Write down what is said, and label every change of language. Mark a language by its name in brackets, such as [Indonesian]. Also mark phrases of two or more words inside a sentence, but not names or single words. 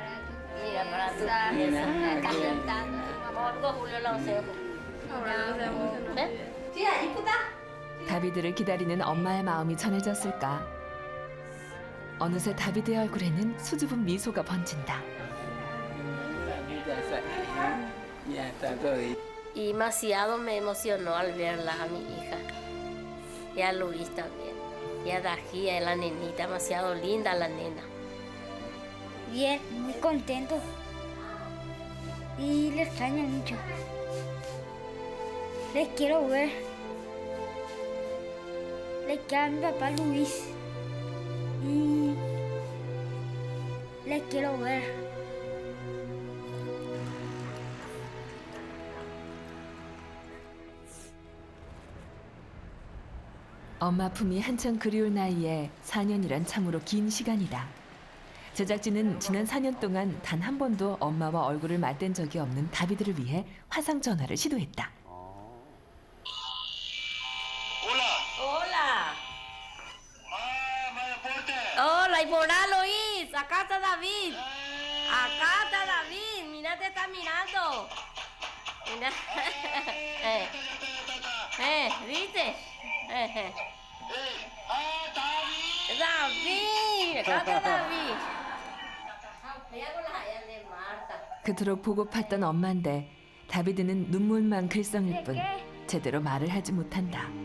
[Korean] 다비드를 기다리는 엄마의 마음이 전해졌을까? 어느새 다비드의 얼굴에는 수줍은 미소가 번진다. [Spanish] Y demasiado me emocionó al verla a mi hija. Y a Luis también. Y a Dajía, la nenita, demasiado linda la nena. Bien, muy contento. Y le extraño mucho. Les quiero ver. Les quiero a mi papá Luis. Y les quiero ver. [Korean] 엄마 품이 한창 그리울 나이에 4년이란 참으로 긴 시간이다. 제작진은 지난 4년 동안 단 한 번도 엄마와 얼굴을 맞댄 적이 없는 다비드를 위해 화상 전화를 시도했다. [Spanish] Hola. Hola, y por ahí Luis. Acá está David. Acá está David. Mira, te está mirando. Mira. ¿Viste? David. Acá está David. [Korean] 그토록 보고팠던 엄마인데 다비드는 눈물만 글썽일 뿐 제대로 말을 하지 못한다.